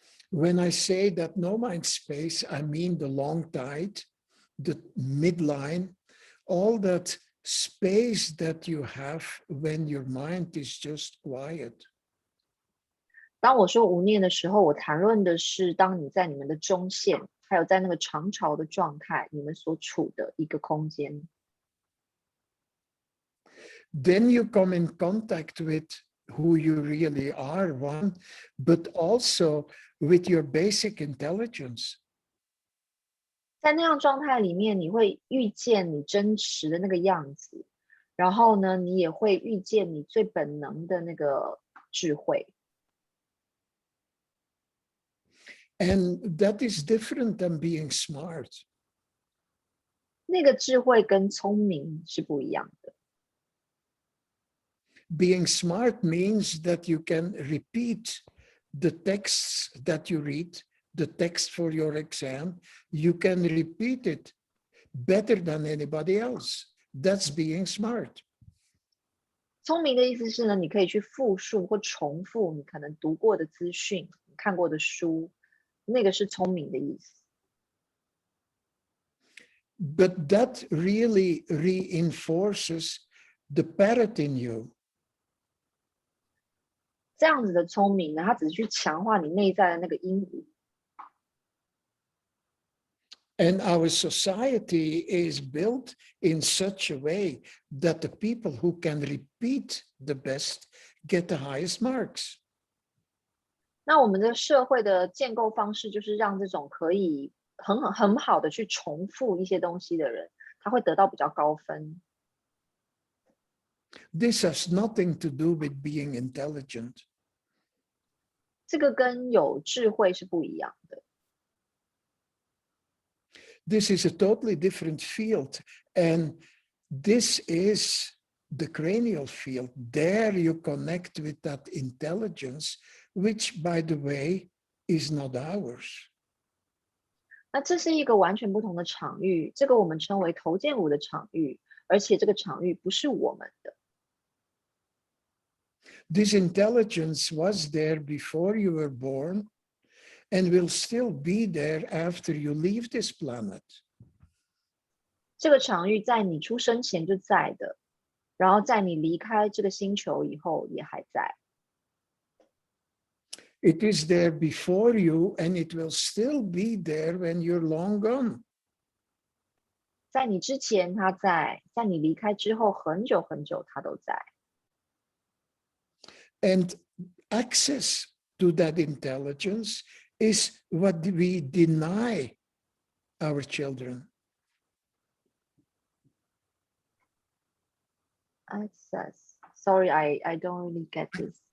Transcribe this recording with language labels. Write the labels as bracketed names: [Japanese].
[English] When I say that no mind space, I mean the long tide, the midline, all that space that you have when your mind is just quiet. [Chinese] 当我说无念的时候，我谈论的是当你在你们的中线，还有在那个长潮的状态，你们所处的一个空间。 [English] Then you come in contact with who you really are, one, but also with your basic intelligence. [Chinese] 在那样状态里面，你会遇见你真实的那个样子，然后呢，你也会遇见你最本能的那个智慧。 [English] And that is different than being smart. [Chinese] 那个智慧跟聪明是不一样的。 [English] Being smart means that you can repeat the texts that you read, the text for your exam. You can repeat it better than anybody else. That's being smart. [Chinese] 聪明的意思是呢，你可以去复述或重复你可能读过的资讯、你看过的书，那个是聪明的意思。 [English] But that really reinforces the parrot in you. [Chinese] 这样子的聪明呢，它只是去强化你内在的那个鹦鹉。 [English] And our society is built in such a way that the people who can repeat the best get the highest marks. [Chinese] 那我们的社会的建构方式就是让这种可以很好的去重复一些东西的人，他会得到比较高分。 [English] This has nothing to do with being intelligent. [Chinese] 这个跟有智慧是不一样的。 [English] This is a totally different field, and this is the cranial field. There you connect with that intelligence, which, by the way, is not ours. [Chinese] 那这是一个完全不同的场域，这个我们称为头荐骨的场域，而且这个场域不是我们的。 [English] This intelligence was there before you were born and will still be there after you leave this planet. [Chinese] 这个场域在你出生前就在的，然后在你离开这个星球以后也还在。 [English] It is there before you, and it will still be there when you're long gone. [Chinese] 在你之前它在，在你离开之后很久很久它都在。 [English] And access to that intelligence is what we deny our children. Access. Sorry, I don't really get this.